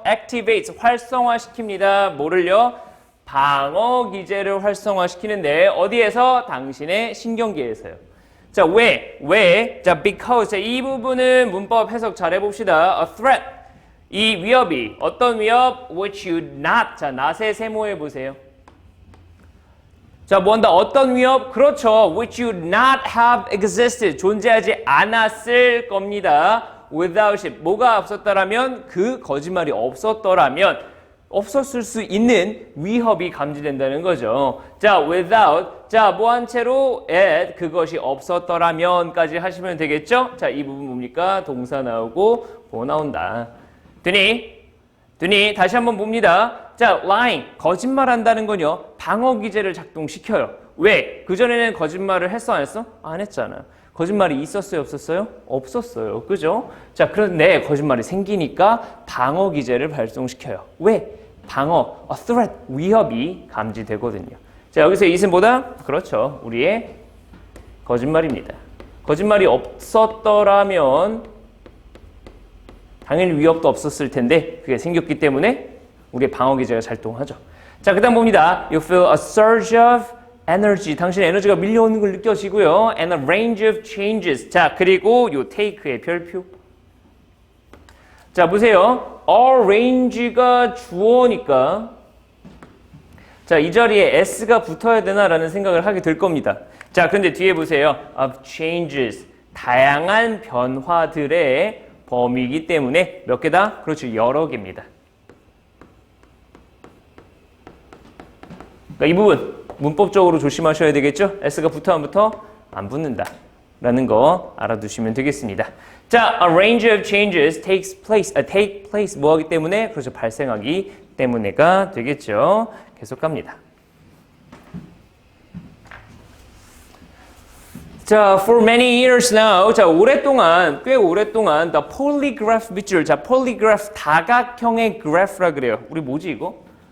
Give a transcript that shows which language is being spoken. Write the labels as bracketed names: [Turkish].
[English] activates, [Korean] 활성화시킵니다. 뭐를요? 방어 기제를 활성화시키는데 어디에서? 당신의 신경계에서요. 자, 왜? 자, [English] because. [Korean] 자, 이 부분은 문법 해석 잘 해봅시다. [English] A threat. [Korean] 이 위협이 어떤 위협? [English] which you not. [Korean] 자, not의 세모해 보세요. 자, 뭔다? 어떤 위협? 그렇죠. [English] which you not have existed. [Korean] 존재하지 않았을 겁니다. [English] without it. [Korean] 뭐가 없었더라면? 그 거짓말이 없었더라면 없었을 수 있는 위협이 감지된다는 거죠. 자, without. 자, 뭐한 채로 it, 그것이 없었더라면까지 하시면 되겠죠? 자, 이 부분 뭡니까? 동사 나오고 뭐 나온다. 되니? 다시 한번 봅니다. 자, lying. 거짓말한다는 건요. 방어 기제를 작동시켜요. 왜? 그전에는 거짓말을 했어, 안 했어? 안 했잖아요. 거짓말이 있었어요, 없었어요? 없었어요. 그죠? 자, 그런데 거짓말이 생기니까 방어 기제를 발동시켜요. 왜? 방어, [English] a threat, [Korean] 위협이 감지되거든요. 자, 여기서 it은 뭐다? 그렇죠. 우리의 거짓말입니다. 거짓말이 없었더라면 당연히 위협도 없었을 텐데 그게 생겼기 때문에 우리의 방어 기제가 작동하죠. 자, 그 다음 봅니다. [English] You feel a surge of energy. [Korean] 당신의 에너지가 밀려오는 걸 느껴지고요. [English] And a range of changes. [Korean] 자, 그리고 요 take의 별표. 자, 보세요. arrange가 주어니까 자, 이 자리에 s가 붙어야 되나라는 생각을 하게 될 겁니다. 자, 근데 뒤에 보세요. [English] of changes. [Korean] 다양한 변화들의 범위이기 때문에 몇 개다? 그렇죠. 여러 개입니다. 그러니까 이 부분 문법적으로 조심하셔야 되겠죠? s가 붙어 안 붙어? 안 붙는다. 라는 거 알아두시면 되겠습니다. 자, [English] a range of changes take place [Korean] 뭐 하기 때문에? 그렇죠. 발생하기 때문에가 되겠죠. 계속 갑니다. [English] 자, for many years now. [Korean] 자, 꽤 오랫동안 [English] the polygraph [Korean] 밑줄. 자, polygraph 다각형의 graph라 그래요. 우리 뭐지 이거?